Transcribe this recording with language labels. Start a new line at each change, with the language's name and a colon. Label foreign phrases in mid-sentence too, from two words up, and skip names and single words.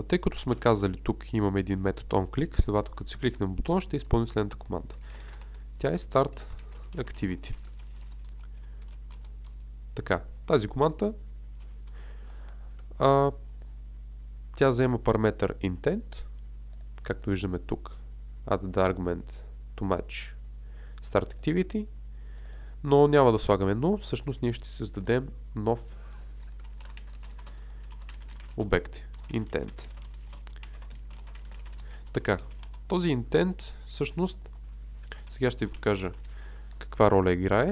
Bulgarian: Тъй като сме казали, тук имаме един метод onClick, следователно като си кликнем бутона, ще изпълним следната команда. Тя е Start Activity. Така, тази команда тя взема параметър intent, както виждаме тук,
English: add the argument to match start activity,
Bulgarian: но няма да слагаме но, всъщност ние ще създадем нов обект, intent. Така, този intent всъщност, сега ще ви покажа каква роля играе.